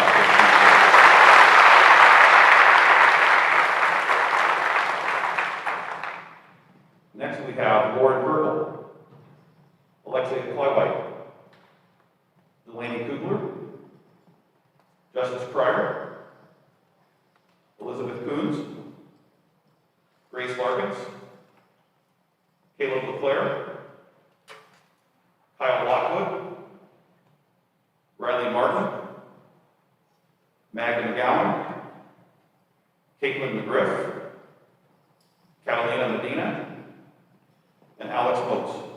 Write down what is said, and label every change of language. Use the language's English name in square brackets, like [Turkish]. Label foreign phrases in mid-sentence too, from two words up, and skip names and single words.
[English] Next we have Lauren Purple, Alexia Klewite, Delaney Kugler, Justice Pryor, Elizabeth Coons, Grace Larkins, Caleb LeClaire, Kyle Lockwood, Riley Martin, Magda McGowan, Caitlin McGriff, Catalina Medina, and Alex Moats.